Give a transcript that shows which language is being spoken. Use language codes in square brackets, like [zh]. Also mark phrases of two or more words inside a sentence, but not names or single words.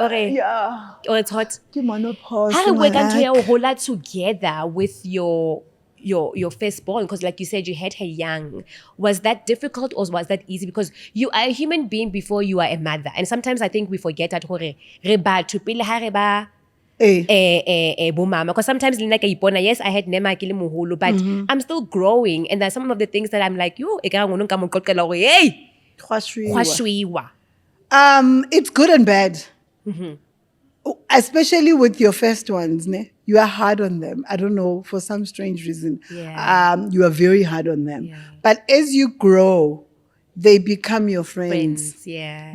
[en] Yeah. Or it's hot. Menopause. How we can together with your your firstborn, because like you said, you had her young. Was that difficult or was that easy? Because you are a human being before you are a mother, and sometimes I think we forget that [st] hore re batho pele ha re ba bomama, [en] because sometimes like yes, I had [st] nema ke le moholo, [en] but I'm still growing, and there's some of the things that I'm like, [st] yo, ekare ngono nka mo qoqela hore hey Khwashwiwa. khwashwiwa. [en] It's good and bad. Especially with your first ones, ne? You are hard on them. I don't know, for some strange reason. Yeah. You are very hard on them. Yeah. But as you grow, they become your friends. Yeah.